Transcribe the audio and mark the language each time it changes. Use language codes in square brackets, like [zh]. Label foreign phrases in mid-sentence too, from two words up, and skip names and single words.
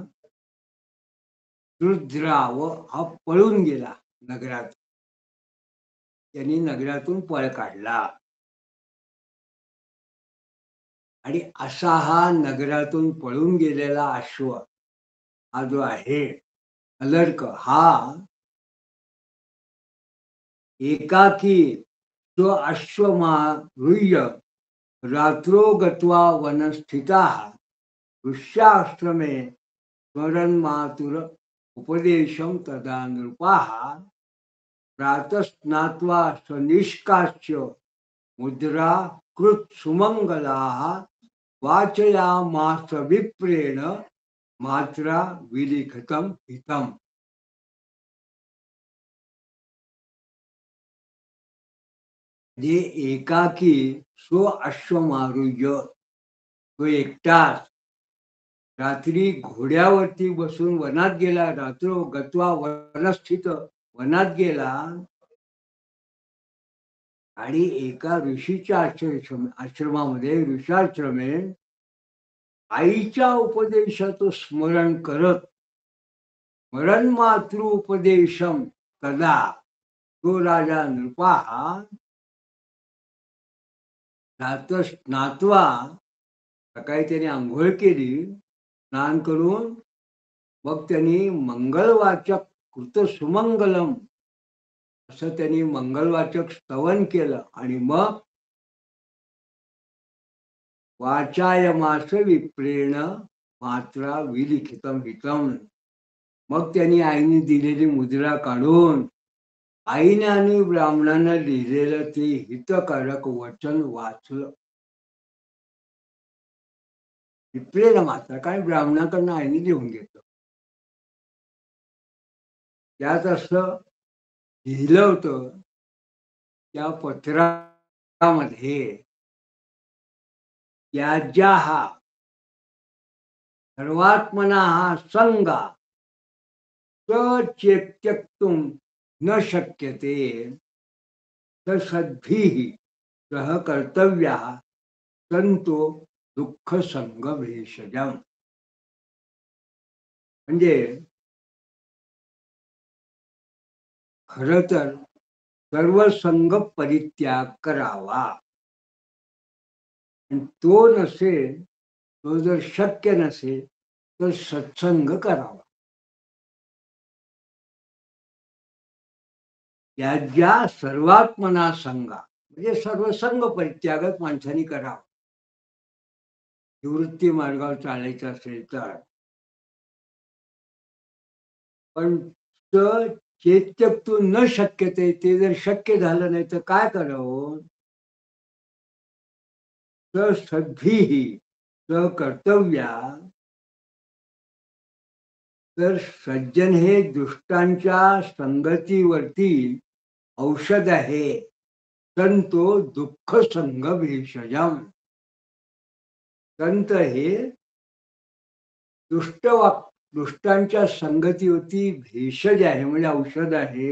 [mr] रुद्राव, हा पळून गेला नगरात, त्यांनी नगरातून पळ काढला. आणि असा हा नगरातून पळून गेलेला अश्व हा जो आहे अलर्क, हा [sa] एकाकी तो अश्वमारुह्य रात्रो गत्वा वनस्थिता ऋष्याश्रमे स्मरन् मातुर उपदेशम तदा नृपाः, प्रातस्नात्वा स्वनिष्कास्य मुद्रा कृत सुमंगलाः, वाचयामास विप्रेण मात्रा विलिखितम हितम. [mr] जे [sa] एकाकी स्व अश्वमारुह्य, [mr] तो एकटाच रात्री घोड्यावरती बसून वनात गेला. [sa] रात्रो गत्वा वनस्थित, [mr] वनात गेला आणि एका ऋषीच्या आश्रमामध्ये ऋषाश्रमे आईच्या उपदेशाचं स्मरण करत, [sa] स्मरण मातृ उपदेशम तदा, [mr] तो राजा नृपा स्नात्वा सकाळी त्याने आंघोळ केली, स्नान करून मग त्यांनी मंगलवाचक [sa] कृत सुमंगलम [mr] असं त्यांनी मंगलवाचक स्तवन केलं आणि मग [sa] वाचायमास विप्रेण मात्रा विलिखितम हितम, [mr] मग त्यांनी आईने दिलेली मुद्रा काढून आईने आणि ब्राह्मणांना लिहिलेलं ते हितकारक वचन वाचलं. विप्रेण मात्र काय ब्राह्मणाकडनं आईने लिहून घेतलं. त्यात असं लिहिलं होतं त्या पत्रामध्ये [sa] त्याज्याः सर्वात्मना संगा त्यक्तुं न शक्यते सद्भिः सह कर्तव्याः संतो दुःख संग भेषजम. [mr] म्हणजे खर तर सर्व संग परित्याग करावा. तो नसेल, तो जर शक्य नसेल तर सत्संग करावा. [sa] त्याज्या सर्वात्मना संगा [mr] म्हणजे सर्व संग परित्यागच माणसाने करावा. निवृत्ती मार्गावर चालायचं असेल तर. [sa] पण चेत्यक्तु न शक्यते, [mr] ते जर शक्य झालं नाही तर काय करावं? [sa] सद्भिः स कर्तव्या, [mr] तर सज्जन हे दुष्टांच्या संगतीवरती औषध आहे. [sa] संतो दुःख संग भेषजम. [mr] संत हे दुष्टांच्या संगतीवरती भेषज आहे म्हणजे औषध आहे.